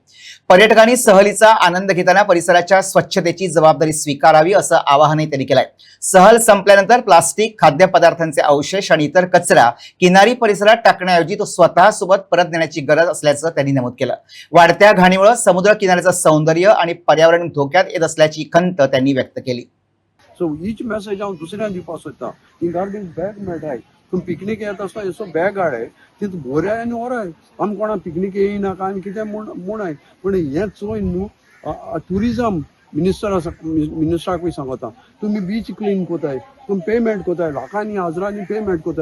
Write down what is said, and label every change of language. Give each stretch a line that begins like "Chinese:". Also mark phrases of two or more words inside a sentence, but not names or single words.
Marathi: पर्यटकांनी सहलीचा आनंद घेताना परिसराच्या स्वच्छतेची जबाबदारी स्वीकारावी असं आवाहनही त्यांनी केलंय. सहल संपल्यानंतर प्लास्टिक, खाद्यपदार्थांचे अवशेष आणि इतर कचरा किनारी परिसरात टाकण्याऐवजी तो स्वतः सोबत परत नेण्याची गरज असल्याचं त्यांनी नमूद केलं. वाढत्या घाणीमुळे समुद्र किनाऱ्याचं सौंदर्य आणि पर्यावरण धोक्यात येत असल्याची खंत त्यांनी व्यक्त केली.
Konkani: सो हीच मेसेज हांव दुसऱ्यांक दिवपाक सोदतां. ही
English: garbage bag
Konkani: मेळटाय, तुमी पिकनीक येता आसतना असो बॅग हाडाय, तितून भरयाय आनी व्हराय. आमी कोणाक पिकनीक येयनाका आनी कितें म्हणाय, पूण हें चोय न्हू ट्युरिजम मिनिस्टराकूय सांगता. तुमी
English: beach clean
Konkani: कोताय, तुमी पेमेंट कोताय, लाखांनी हजारांनी पेमेंट कोताय.